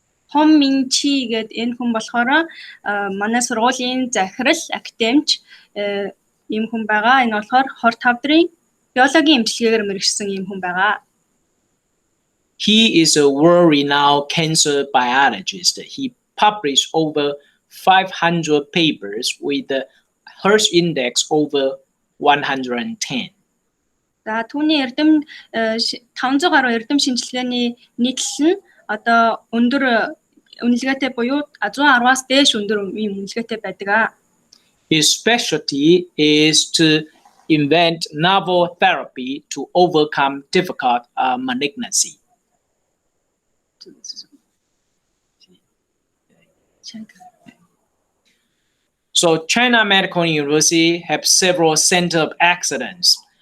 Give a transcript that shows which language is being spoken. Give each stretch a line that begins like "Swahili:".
Mongolian: Хом Мин Чи гэдэг энэ хүн болохоор манай сургуулийн захирал академич ийм хүн байгаа. Энэ болохоор 25 дарын биологийн эмчилгээгээр мэргэжсэн ийм хүн байгаа.
English: He is a world-renowned cancer biologist. He published over 500 papers with the Hertz index over 110.
Mongolian: За түүний эрдэм 500 гаруй эрдэм шинжилгээний нийтлэл нь одоо өндөр үнэлгээтэй буюу 110-аас дээш өндөр үнэлгээтэй байдаг.
English: His specialty is to invent novel therapy to overcome difficult malignancy. So China Medical University have several centers of excellence.